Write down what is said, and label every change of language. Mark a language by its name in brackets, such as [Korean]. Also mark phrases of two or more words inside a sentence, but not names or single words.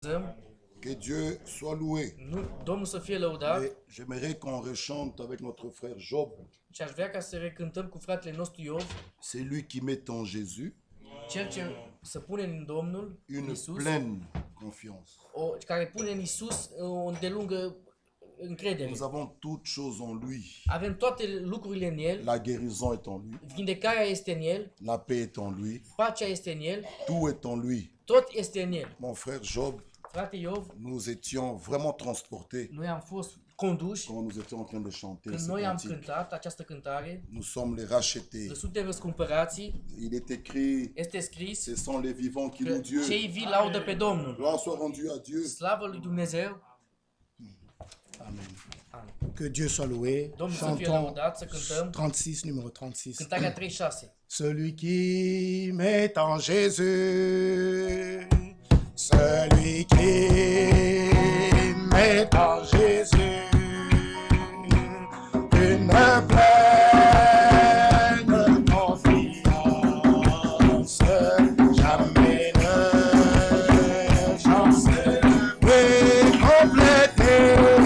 [French] Que Dieu soit loué. [Romanian] Domnul să fie lăudat. [French] Et j'aimerais qu'on rechante avec notre frère Job. [Romanian] Și aș vrea ca să recântăm cu fratele nostru Iov. [French] C'est lui qui met en Jésus [Romanian] Cel ce să pune în Domnul [French] une [Romanian] Iisus, [French] pleine confiance. [Romanian] care pune în Iisus o îndelungă încredere. [French] Nous avons toutes choses en lui. [Romanian] Avem toate lucrurile în El. [French] La guérison est en lui. [Romanian] Vindecarea este în El. [French] La paix est en lui. [Romanian] Pacea este în El. [French] Tout est en lui. [Romanian] Tot este în El. [French] Mon frère Job, [Romanian] Frate Iov, [French] nous étions vraiment transportés [Romanian] noi am fost conduși [French] quand nous étions en train de chanter [Romanian] când [French] ce [Romanian] noi am [French] cantique. [Romanian] cântat această cântare. [French] Nous sommes les rachetés. [Romanian] Noi suntem răscumpărații. [French] Il est écrit, [Romanian] Este scris [French] ce sont les vivants qui [Romanian] că [French] louent Dieu. [Romanian] cei vii laudă pe Domnul. [French] Gloire soit rendue à Dieu. [Romanian] Slavă lui Dumnezeu. Amen. [French] Que Dieu soit loué. [Romanian] Domnul să fie [French] Chantons [Romanian] lăudat, să cântăm 36, [French] numéro 36. [Romanian] cântarea 36. [French] Celui qui met en Jésus, celui qui met en Jésus, une pleine confiance, jamais ne chance, oui, compléter,